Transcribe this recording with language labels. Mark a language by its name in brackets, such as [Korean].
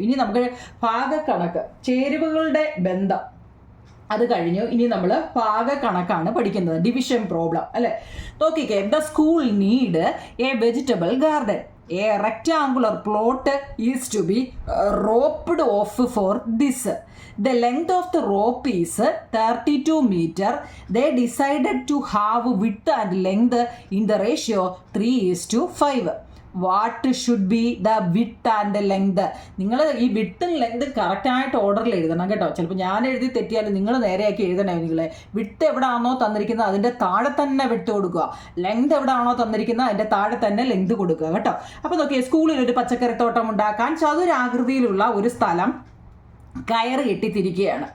[Malayalam] ഇനി നമുക്ക് ഭാഗക്കണക്ക്, ചേരുവകളുടെ ബന്ധം അത് കഴിഞ്ഞു. ഇനി നമ്മൾ ഭാഗക്കണക്കാണ് പഠിക്കുന്നത്. ഡിവിഷൻ പ്രോബ്ലം അല്ലേ. നോക്കിക്കേ, [English] The school need a vegetable garden. A rectangular plot is to be roped off for this. The length of the rope is 32 meter. They decided to have width and length in the ratio 3:5. What should be the width and length. [Malayalam] നിങ്ങൾ ഈ വിഡ്ത്തും length കറക്റ്റായിട്ട് ഓർഡറിൽ എഴുതണം കേട്ടോ. ചിലപ്പോൾ ഞാൻ എഴുതി തെറ്റിയാലും നിങ്ങൾ നേരെയാക്കി എഴുതണേ. നിങ്ങളെ വിഡ്ത്ത് എവിടെയാണോ തന്നിരിക്കുന്നത് അതിൻ്റെ താഴെ തന്നെ വിഡ്ത്ത് കൊടുക്കുക, ലെങ്ത് എവിടെയാണോ തന്നിരിക്കുന്നത് അതിൻ്റെ താഴെ തന്നെ ലെങ്ത് കൊടുക്കുക കേട്ടോ. അപ്പോൾ നോക്കിയേ, സ്കൂളിൽ ഒരു പച്ചക്കറിത്തോട്ടം ഉണ്ടാക്കാൻ ചതുരാകൃതിയിലുള്ള ഒരു സ്ഥലം കയറ് കെട്ടി തിരിക്കുകയാണ്.